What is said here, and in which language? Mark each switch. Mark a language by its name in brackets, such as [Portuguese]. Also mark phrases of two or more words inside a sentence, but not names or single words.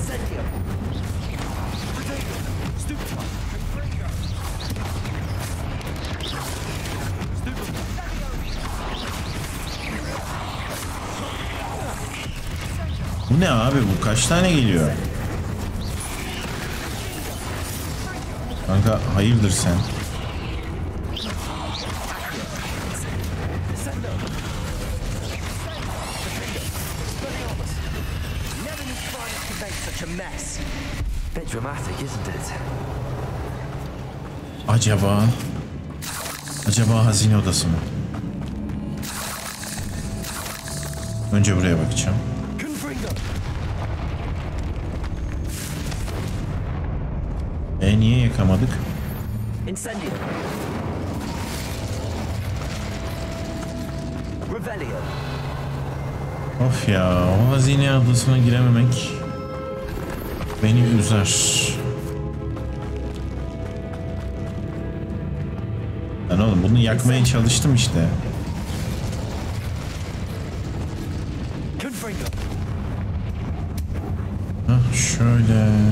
[Turkish] Bu ne abi, bu kaç tane geliyor? Kanka hayırdır sen? [English] Bit dramatic, isn't it? [Turkish] Acaba hazine odası mı? Önce buraya bakacağım. Niye yakamadık? Incendio. Revelio. Of ya, o hazine adasına girememek beni üzer. Ben oğlum bunu yakmaya çalıştım işte. Hah, şöyle.